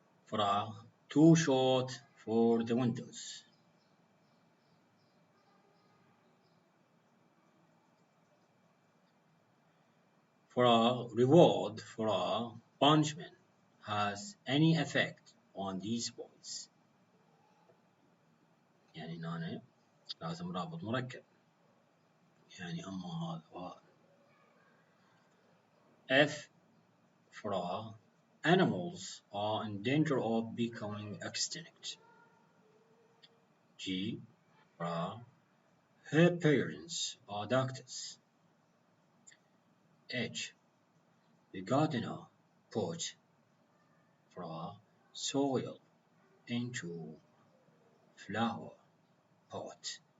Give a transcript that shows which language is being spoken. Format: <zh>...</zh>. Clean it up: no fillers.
<en>فراغ too short for the windows. فراغ reward فراغ punishment has any effect on these boys.</en> <ar>يعني هنا لازم رابط مركب، يعني أما هذا وهذا.</ar> <en>F فراغ animals are in danger of becoming extinct. G فراغ her parents are doctors. H the gardener put فراغ soil into flower pot.</en>